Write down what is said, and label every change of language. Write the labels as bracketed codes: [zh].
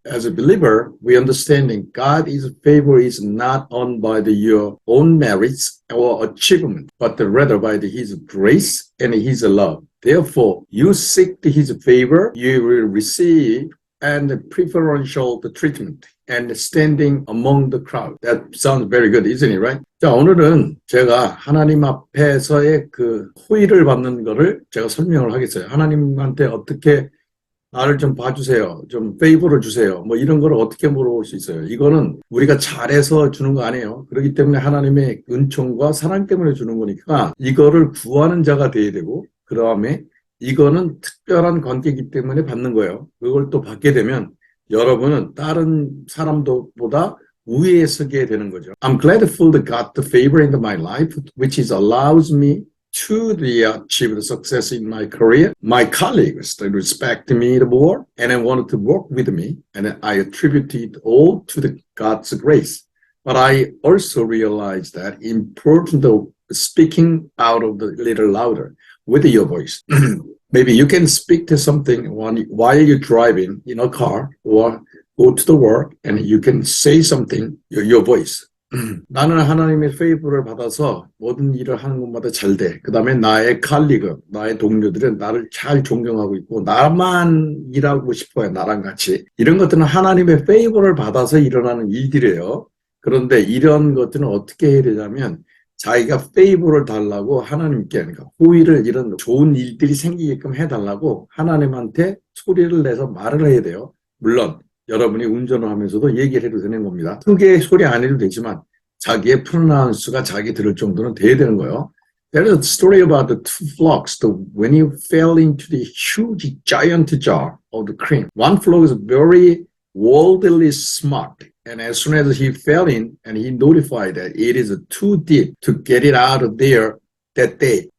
[en] As a believer, we understanding God's favor is not earned by your own merits or achievement, but rather by His grace and His love. Therefore, you seek His favor, you will receive and preferential treatment and standing among the crowd. That sounds very good, isn't it, right? [ko] 자, 오늘은 제가 하나님 앞에서의 그 호의를 받는 거를 제가 설명을 하겠어요. 하나님한테 어떻게 나를 좀 봐주세요. 좀 페이버를 주세요. 뭐 이런 걸 어떻게 물어볼 수 있어요. 이거는 우리가 잘해서 주는 거 아니에요. 그렇기 때문에 하나님의 은총과 사랑 때문에 주는 거니까 이거를 구하는 자가 돼야 되고 그 다음에 이거는 특별한 관계이기 때문에 받는 거예요. 그걸 또 받게 되면 여러분은 다른 사람들보다 우위에 서게 되는 거죠. [en] I'm grateful to God the favor in my life, which is allows me to achieve the success in my career. My colleagues they respect me more and wanted to work with me, and I attribute it all to God's grace. But I also realize that important of speaking out of the little louder with your voice. Maybe you can speak to something while you're driving in a car or go to the work and you can say something, your voice. [ko] 나는 하나님의 페이버를 받아서 모든 일을 하는 것마다 잘 돼. 그 다음에 나의 칼리그, 나의 동료들은 나를 잘 존경하고 있고 나만 일하고 싶어요. 나랑 같이. 이런 것들은 하나님의 페이버를 받아서 일어나는 일들이에요. 그런데 이런 것들은 어떻게 해야 되냐면 자기가 페이버를 달라고 하나님께 그러니까 호의를 이런 좋은 일들이 생기게끔 해달라고 하나님한테 소리를 내서 말을 해야 돼요. 물론 여러분이 운전을 하면서도 얘기를 해도 되는 겁니다. 크게 소리 안 해도 되지만 자기의 프로나운스가 자기 들을 정도는 돼야 되는 거예요. [en] There is a story about the two frogs when he fell into the huge giant jar of the cream. One frog is very worldly smart. And as soon as he fell in and he notified that it is too deep to get it out of there that day.